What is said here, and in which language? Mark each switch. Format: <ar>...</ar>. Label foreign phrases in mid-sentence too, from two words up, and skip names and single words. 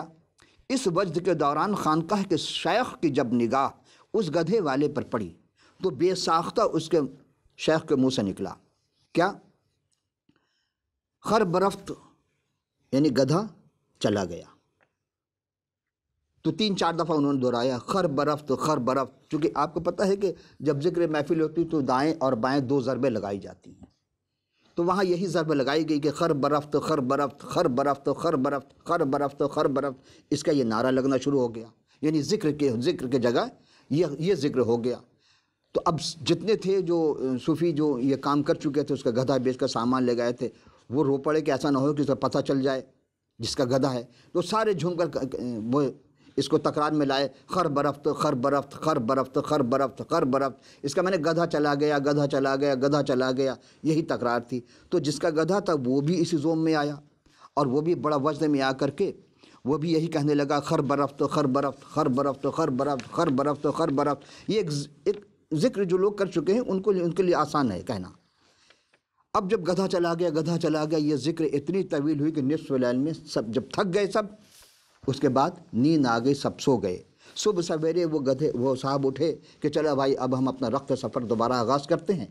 <ur>اس وجد کے دوران خانقاہ کے شیخ کی جب نگاہ اس گدھے والے پر پڑی تو بے ساختہ اس کے شیخ کے منہ سے نکلا کیا؟</ur> <fa>خر برفت،</fa> <ur>یعنی گدھا چلا گیا۔ تو 3-4 دفعہ انہوں نے دہرایا</ur> <fa>خر برفت خر برفت،</fa> <ur>چونکہ آپ کو پتہ ہے کہ جب ذکر محفل ہوتی تو دائیں اور بائیں 2 ضربیں لگائی جاتی ہیں، تو وہاں یہی ضربہ لگائی گئی کہ</ur> <fa>خر برفت خر برفت خر برفت خر برفت خر برفت خر برفت۔</fa> <ur>اس کا یہ نعرہ لگنا شروع ہو گیا، یعنی ذکر کے جگہ یہ ذکر ہو گیا۔ تو اب جتنے تھے جو صوفی جو یہ کام کر چکے تھے، اس کا گدھا بیچ کر سامان لے گئے تھے، وہ رو پڑے کہ ایسا نہ ہو کہ اسے پتہ چل جائے جس کا گدھا ہے، تو سارے جھوم کر وہ اس کو تکرار میں لائے</ur> <fa>خر برفت خر برفت خر برفت خر برفت خر برفت۔</fa> <ur>اس کا میں نے گدھا چلا گیا گدھا چلا گیا گدھا چلا گیا، یہی تکرار تھی۔ تو جس کا گدھا تھا وہ بھی اسی زوم میں آیا اور وہ بھی بڑا وجد میں آ کر کے وہ بھی یہی کہنے لگا</ur> <fa>خر برفت خر برفت خر برفت خر برفت خر برفت خر برفت۔</fa> <ur>یہ ایک ذکر جو لوگ کر چکے ہیں ان کے لیے آسان ہے کہنا۔ اب جب گدھا چلا گیا یہ ذکر اتنی طویل ہوئی کہ نصف اللیل میں سب جب تھک گئے سب، اس کے بعد نیند آ گئی، سب سو گئے۔ صبح سویرے وہ صاحب اٹھے کہ چلا بھائی اب ہم اپنا رخت سفر دوبارہ آغاز کرتے ہیں۔</ur>